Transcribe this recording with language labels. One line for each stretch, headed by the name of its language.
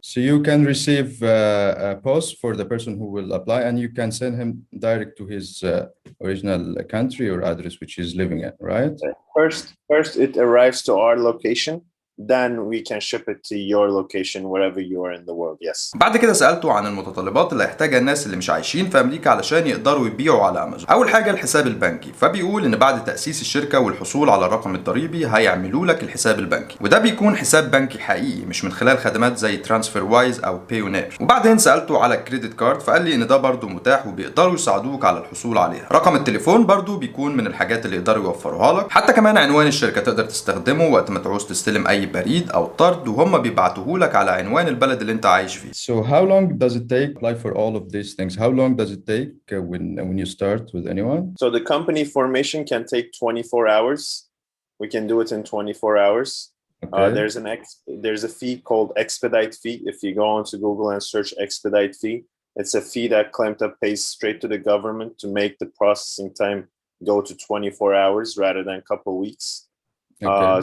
English: So you can receive a post for the person who will apply, and you can send him direct to his original country or address which he's living at, right? First it arrives to our location. Then we can ship it to your location wherever you are in the world. Yes.
Arabic: بعد كده سألته عن المتطلبات اللي هيحتاجها الناس اللي مش عايشين في أمريكا علشان يقدروا يبيعوا على أمازون. أول حاجة الحساب البنكي، فبيقول إن بعد تأسيس الشركة والحصول على الرقم الضريبي هيعملوا لك الحساب البنكي، وده بيكون حساب بنكي حقيقي مش من خلال خدمات زي ترانسفير وايز أو بايونير. وبعدين سألته على الكريدت كارد، فقال لي إن ده برضو متاح وبيقدروا يساعدوك على الحصول عليها. رقم التليفون برضو بيكون من الحاجات اللي يقدروا يوفروها لك، حتى كمان عنوان الشركة تقدر تستخدمه وقت ما تعوز تستلم أي بريد أو طرد، وهم بيبعتوه لك على عنوان البلد اللي انت عايش فيه.
English: So how long does it take to apply for all of these things? How long does it take when you start with anyone? So the company formation can take 24 hours. We can do it in 24 hours. Okay. There's a fee called Expedite Fee. If you go onto Google and search Expedite Fee, it's a fee that Klenta pays straight to the government to make the processing time go to 24 hours rather than a couple weeks. Okay.